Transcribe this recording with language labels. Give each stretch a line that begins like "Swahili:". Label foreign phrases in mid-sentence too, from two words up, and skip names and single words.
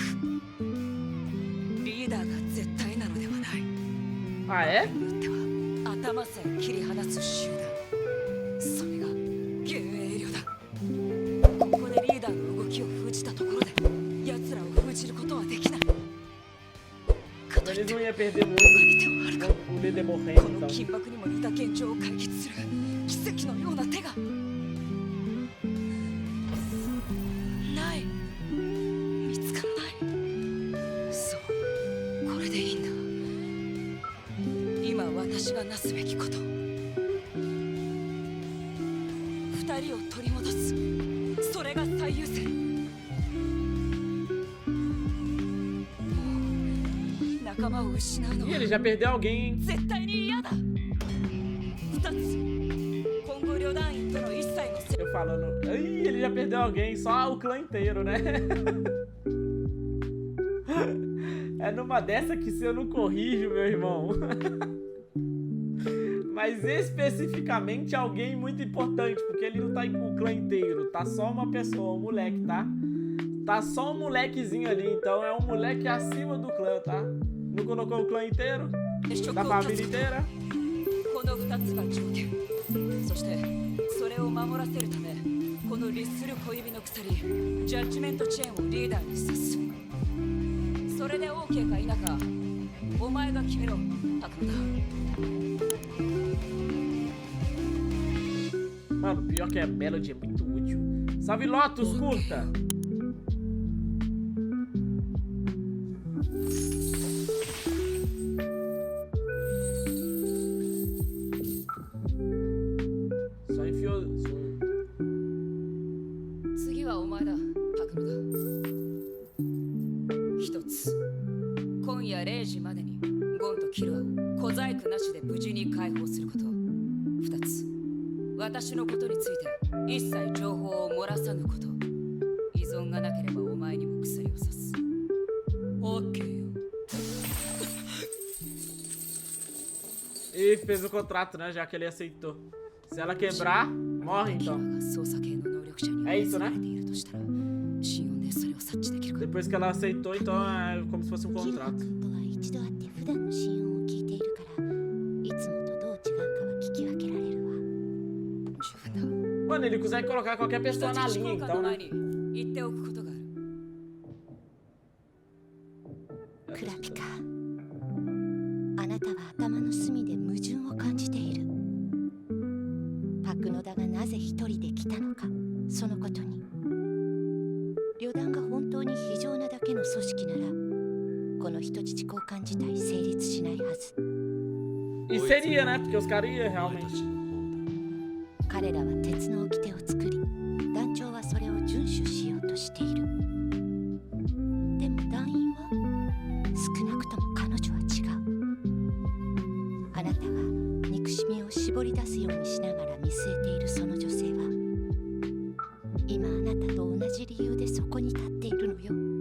Japanese: リーダーが絶対なのではない。
Portuguese: Ah, é?
Japanese: によっては頭さえ切り離す集団。それが幻影旅だ。ここでリーダーの動きを封じたところで奴らを封じることはできない。かといっ
Portuguese: Eles
Japanese: て
Portuguese: não iam perder
Japanese: 他
Portuguese: muito
Japanese: に手はあるか。
Portuguese: com o líder morrendo,
Japanese: この
Portuguese: então.
Japanese: 緊迫にも似た現状を解決する奇跡のような手がない。見つからない。そう、これでいいんだ。今私がなすべきこと、二人を取り戻す。それが最優先。もう仲間を失うの
Portuguese: Ih,
Japanese: は
Portuguese: ele já perdeu alguém, hein?
Japanese: 絶対に嫌だ。二つ。今後旅団員との一切の接
Portuguese: Eu falando. Ih, ele já perdeu alguém, só o clã inteiro, né? É numa dessa que se eu não corrijo, meu irmão. Mas especificamente alguém muito importante, porque ele não tá com o clã inteiro, tá só uma pessoa, um moleque, tá? Tá só um molequezinho ali, então é um moleque acima do clã, tá? Não colocou o clã inteiro,
Japanese: 触
Portuguese: da
Japanese: を
Portuguese: família
Japanese: 断つ。
Portuguese: inteira.
Japanese: この二つが条件。そしてそれを守らせるため、この律する小指の鎖、ジャッジメントチェーンをリーダーに刺す。それで OK か否か、お前が決めろ、パクノだ。
Portuguese: Mano, pior que a Melody é muito útil. Salve Lotus, curta! Só enfiou zoom.
Japanese: 次はお前だ、パクノだ。一つ。今夜0時までにゴンとキルアを小細工なしで無事に解放すること。二つ。私のことについて一切情報を漏らさぬこと。依存がなければお前にも薬を刺す。OK よ。
Portuguese: E fez o contrato, né? Já que ele aceitou. Se ela quebrar, morre
Japanese: キラ
Portuguese: então.
Japanese: が操作系の能力者にえいとなされているとしたら、心音でそれを察知できるか。
Portuguese: Depois que ela aceitou, então é como se fosse um
Japanese: キルア
Portuguese: contrato.
Japanese: 君とは一度会って普段の心音を聞いているからいつもとどう違うかは聞き分けられるわ。十分だ。
Portuguese: Mano, ele consegue colocar qualquer
Japanese: 人
Portuguese: pessoa na
Japanese: 質
Portuguese: linha,
Japanese: 交換
Portuguese: então,
Japanese: の
Portuguese: né?
Japanese: 前に言っておくことがある。クラピカ、あなたは頭の隅で矛盾を感じている。パクノダがなぜ一人で来たのか、そのことに。旅団が本当に非常なだけの組織なら人質交換自体成立しないはず。
Portuguese: E seria, né? Porque os caras iam realmente.
Japanese: 彼らは鉄の掟を作り、団長はそれを遵守しようとしている。でも団員は少なくとも彼女は違う。あなたが憎しみを絞り出すようにしながら見据えているその女性は、今あなたと同じ理由でそこに立っているのよ。